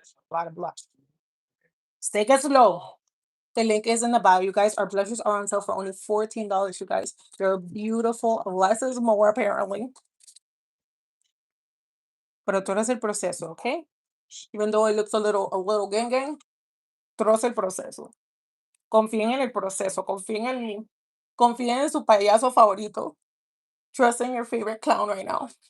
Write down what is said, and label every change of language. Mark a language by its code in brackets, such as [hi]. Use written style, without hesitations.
[en] A lot of blush. Take it slow. The link is in the bio, you guys. Our blushes are on sale for only $14, you guys. They're beautiful. Less is more, apparently. [es] Pero tú eres el proceso, okay? [en] Even though it looks a little gang gang, [es] tú eres el proceso. Confíen en el proceso. Confíen en su payaso favorito. [en] Trust in your favorite clown right now.